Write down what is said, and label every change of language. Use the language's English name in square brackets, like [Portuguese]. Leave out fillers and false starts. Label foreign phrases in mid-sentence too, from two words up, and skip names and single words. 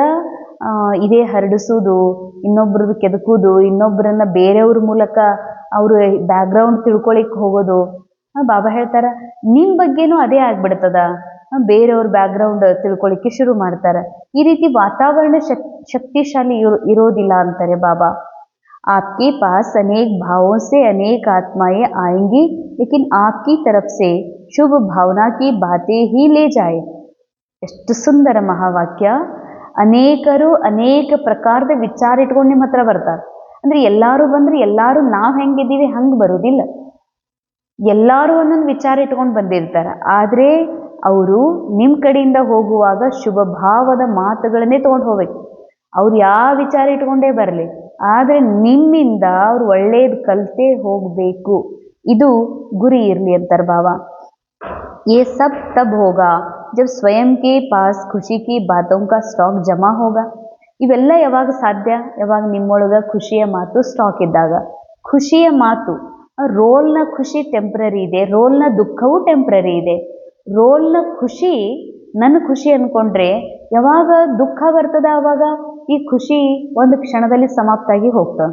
[Kannada] ಇದೇ ಹರಡಿಸೋದು, ಇನ್ನೊಬ್ರದ್ದು ಕೆದಕೋದು, ಇನ್ನೊಬ್ಬರನ್ನ ಬೇರೆಯವ್ರ ಮೂಲಕ ಅವರು ಬ್ಯಾಕ್ಗ್ರೌಂಡ್ ತಿಳ್ಕೊಳಿಕ್ಕೆ ಹೋಗೋದು. ಬಾಬಾ ಹೇಳ್ತಾರೆ ನಿಮ್ಮ ಬಗ್ಗೆನೂ ಅದೇ ಆಗ್ಬಿಡ್ತದ, ಬೇರೆಯವ್ರ ಬ್ಯಾಕ್ಗ್ರೌಂಡ್ ತಿಳ್ಕೊಳಿಕ್ಕೆ ಶುರು ಮಾಡ್ತಾರೆ. ಈ ರೀತಿ ವಾತಾವರಣ ಶಕ್ತಿಶಾಲಿ ಇರೋದಿಲ್ಲ ಅಂತಾರೆ ಬಾಬಾ. [Hindi] आपके पास अनेक भावों से अनेक आत्माएं आएंगी, लेकिन आपकी तरफ से शुभ भावना की बातें ही ले जाए. [Kannada] ಎಷ್ಟು ಸುಂದರ ಮಹಾವಾಕ್ಯ. ಅನೇಕರು ಅನೇಕ ಪ್ರಕಾರದ ವಿಚಾರ ಇಟ್ಕೊಂಡು ನಿಮ್ಮ ಹತ್ರ ಬರ್ತಾರೆ. ಅಂದ್ರೆ ಎಲ್ಲರೂ ಬಂದ್ರೆ ಎಲ್ಲರೂ ನಾವು ಹೆಂಗಿದ್ದೀವಿ ಹಂಗೆ ಬರೋದಿಲ್ಲ. ಎಲ್ಲರೂ ಒಂದೊಂದು ವಿಚಾರ ಇಟ್ಕೊಂಡು ಬಂದಿರ್ತಾರೆ. ಆದರೆ ಅವರು ನಿಮ್ಮ ಕಡೆಯಿಂದ ಹೋಗುವಾಗ ಶುಭ ಭಾವದ ಮಾತುಗಳನ್ನೇ ತೊಗೊಂಡು ಹೋಗ್ಬೇಕು. ಅವ್ರು ಯಾವ ವಿಚಾರ ಇಟ್ಕೊಂಡೇ ಬರಲಿ, ಆದರೆ ನಿಮ್ಮಿಂದ ಅವ್ರು ಒಳ್ಳೇದು ಕಲಿತೇ ಹೋಗಬೇಕು. ಇದು ಗುರಿ ಇರಲಿ ಅಂತಾರೆ ಬಾಬಾ. [Hindi] ये सब तब होगा जब स्वयं के पास खुशी की बातों का स्टॉक जमा होगा. [Kannada] ಇವೆಲ್ಲ ಯಾವಾಗ ಸಾಧ್ಯ? ಯಾವಾಗ ನಿಮ್ಮೊಳಗೆ ಖುಷಿಯ ಮಾತು ಸ್ಟಾಕ್ ಇದ್ದಾಗ. ಖುಷಿಯ ಮಾತು, ರೋಲ್ನ ಖುಷಿ ಟೆಂಪ್ರರಿ ಇದೆ, ರೋಲ್ನ ದುಃಖವೂ ಟೆಂಪ್ರರಿ ಇದೆ. ರೋಲ್ನ ಖುಷಿ ನನ್ನ ಖುಷಿ ಅಂದ್ಕೊಂಡ್ರೆ ಯಾವಾಗ ದುಃಖ ಬರ್ತದ ಆವಾಗ ಈ ಖುಷಿ ಒಂದು ಕ್ಷಣದಲ್ಲಿ ಸಮಾಪ್ತ ಆಗಿ ಹೋಗ್ತದೆ.